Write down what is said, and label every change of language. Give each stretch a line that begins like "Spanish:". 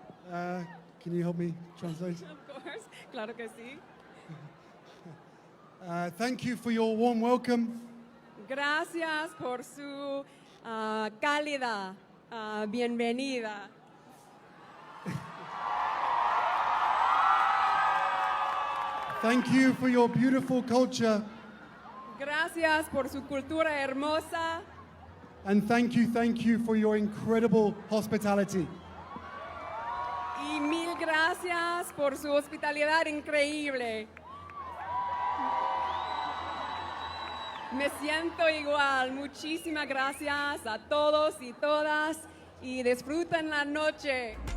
English: Can you help me translate? Of course,
Spanish: claro que sí.
English: Thank you for your warm welcome.
Spanish: Gracias por su cálida bienvenida.
English: Thank you for your beautiful culture.
Spanish: Gracias por su cultura hermosa.
English: And thank you for your incredible hospitality.
Spanish: Y mil gracias por su hospitalidad increíble. Me siento igual. Muchísimas gracias a todos y todas y disfruten la noche.